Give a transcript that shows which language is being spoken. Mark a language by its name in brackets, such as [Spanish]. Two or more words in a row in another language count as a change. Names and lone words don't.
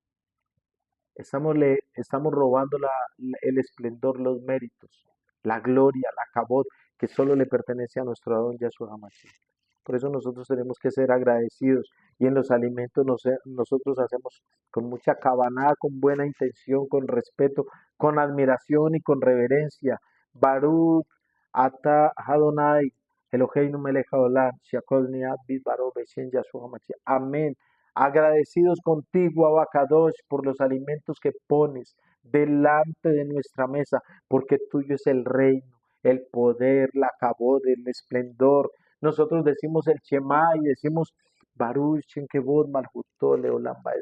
[Spanish] Estamos robando el esplendor, los méritos, la gloria, la cabot, que solo le pertenece a nuestro Adón Yahshua HaMashiach. Por eso nosotros tenemos que ser agradecidos, y en los alimentos nosotros hacemos con mucha cabaná, con buena intención, con respeto, con admiración y con reverencia. [Hebrew] ברוך אתה אדוני אלוהינו מלך העולם שהכל נהיה בדברו בשם ישוע המשיח. [Spanish] Amén. Agradecidos contigo, Abacadosh, por los alimentos que pones delante de nuestra mesa, porque tuyo es el reino, el poder, la cabod, el esplendor. Nosotros decimos el Shema y decimos [Hebrew] ברוך שם כבוד מלכותו לעולם ועד.